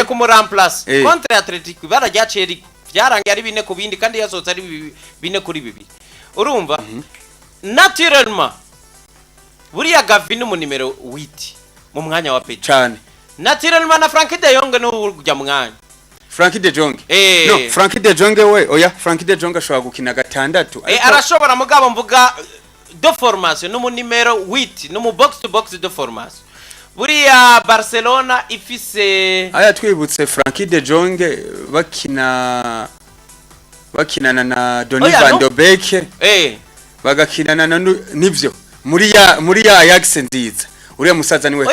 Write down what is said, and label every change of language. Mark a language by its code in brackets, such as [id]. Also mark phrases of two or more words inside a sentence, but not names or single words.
[rn] ku remplace contre Atletico barajyaciye byarangiye ari 4 ku bindi kandi yasohotse ari 4 kuri 2 urumva naturellement buriya Gavi no mu nimero 8 mu mwanya wa Pedri cyane naturellement na Frankie de Jong no urujya mwanya Frankie de Jong no Frankie de Jong we oya Frankie de Jong ashobora gukina gatandatu arashobora mugabo mvuga [fr] de formation [rn] no mu numero 8 no mu [en] box to box [fr] de formation [rn] buriya Barcelona ifise aya twibutse Frankie de Jong bakinana na Donny van de Beek bagakinana nivyo muri ya Ajax nziza uriya musaza niwe